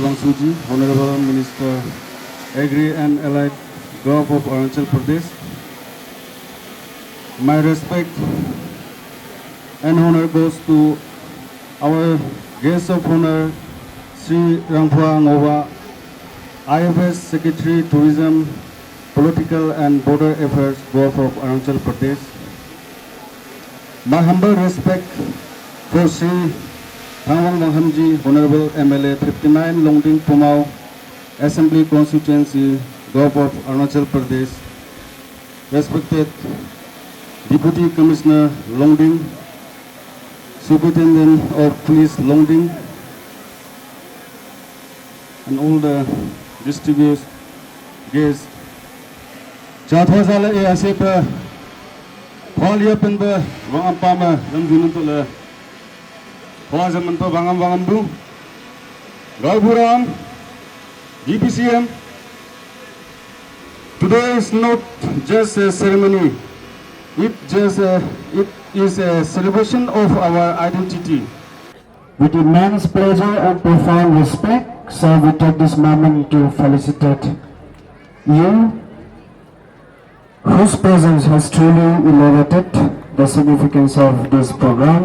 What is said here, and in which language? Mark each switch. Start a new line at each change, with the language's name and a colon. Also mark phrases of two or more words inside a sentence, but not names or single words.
English: Wangsuji, Honorable Minister, Agri and Allied Gov of Arunachal Pradesh, my respect and honor goes to our guest of honor, Sri Rangphua Ngova, IFS Secretary, Tourism, Political and Border Affairs, Board of Arunachal Pradesh. My humble respect for Sri Thangwang Wanghamji, Honorable MLA 59 Longding Pumau, Assembly Constituency, Board of Arunachal Pradesh. Respected Deputy Commissioner Longding, Superintendent of Police Longding, and all the distinguished guests. Chathwasala Asepa, Paul Yapenba, Wangampama, Ramjunantula, Wazamanpa Wangam Wangambu, Galpuram, GPCM. Today is not just a ceremony, it is a celebration of our identity. With immense pleasure and profound respect, sir, we take this moment to felicitate you, whose presence has truly elevated the significance of this program.